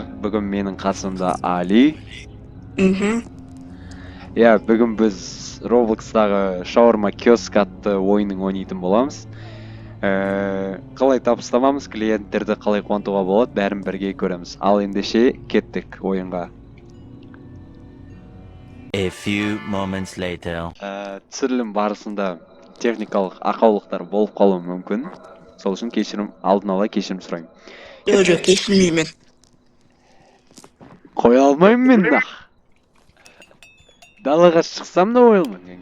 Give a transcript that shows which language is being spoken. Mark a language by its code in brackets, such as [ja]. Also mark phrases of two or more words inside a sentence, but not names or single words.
[kk] Бүгін менің қасымда Али. Бүгін біз Roblox'тағы шаурма киоск атты ойынын ойнайтын боламыз. Қалай табыстамамыз, клиенттерді қалай қуантуға болады, бәрін бірге көреміз. Ал ендеше кеттік ойынға. [en] A few moments later. [kk] Түсірілім барысында техникалық ақаулықтар болып қалуы мүмкін. Сол үшін алдын ала кешірім сұраймын. Жоқ, кешірмеймін. Қоя алмаймын мен нақ. Далаға шықсам да қоя алмаймын.